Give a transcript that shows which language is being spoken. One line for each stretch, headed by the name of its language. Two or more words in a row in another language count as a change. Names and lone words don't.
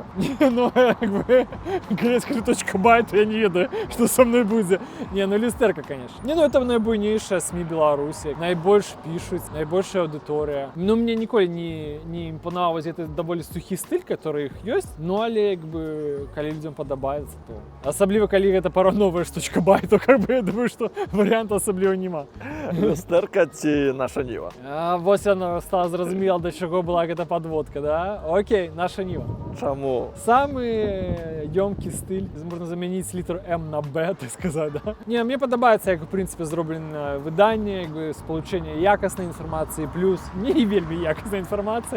Belarusian: Ну, як бы, калі я скажу точка бай, то я не ведаю, што са мной будзе. Не, ну люстэрка, конечно. Не, ну это найбуйнейшая СМИ Беларусі. Найбольш пішуць, найбольшая аўдыторыя. Ну, мне ніколі не імпанаваў гэты даволі сухі стыль, который іх ёсць, ну, але, як бы, калі людзям падабаецца, то... Асабліва, калі гэта параўноўваеш точка бай, то,
Russian: как бы,
Belarusian: я думаю, што варыянта асабліва няма. Люстэрка ці наша Ніва? Вось яно стала зразумела, да чаго была гэта подводка, да? Окей, наша Ніва. Чаму? Самый ёмкі стыль, можна замяніць літр М на Б, так сказаць, да? Не, мне падабаецца, як, у прынцыпе, зроблена выданне, як бы, спалучэнне якаснай інфармацыі плюс не вельмі якаснай інфармацыі.